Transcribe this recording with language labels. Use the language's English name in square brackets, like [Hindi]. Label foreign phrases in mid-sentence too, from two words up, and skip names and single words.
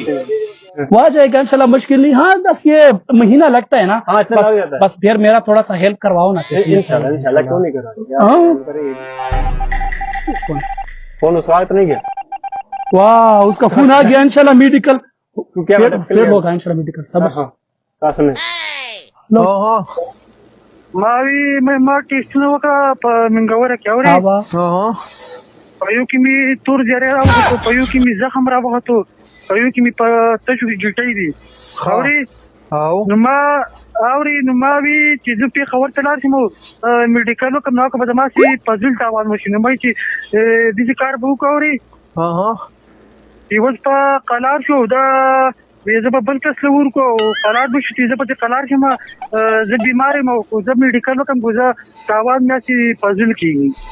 [Urdu] وہ آ جائے گا انشاءاللہ مشکل نہیں. ہاں بس یہ مہینہ لگتا ہے نا بس پھر میرا تھوڑا سا ہیلپ کرواؤ نا انشاءاللہ. کیوں نہیں کرا فون اس وقت نہیں گیا. واہ اس کا فون آ گیا انشاءاللہ [English] medical fail [Urdu] ہوگا انشاءاللہ میڈیکل سب. [Pashto] ما ټیسټونه وکړه په منګوره کې اورې په یو کې مې تور جری راوغوښتو په یو کې مې زخم راوغوښتو په یو کې مې په تشو کې ګیټۍ دي اورې نو ما وی چې زه پېښور ته لاړ شم میډیکل وکړم نو که به زما سي په زړه تاوان وشي نو وایي چې داسې کار به وکړو اورې اوس په قلار شو دا زه به بل کس له ورکو او قلار به شو چې زه پسې قلار شم زه بیمار یم او زه میډیکل وکړم خو زه تاوان مې په زړه کېږي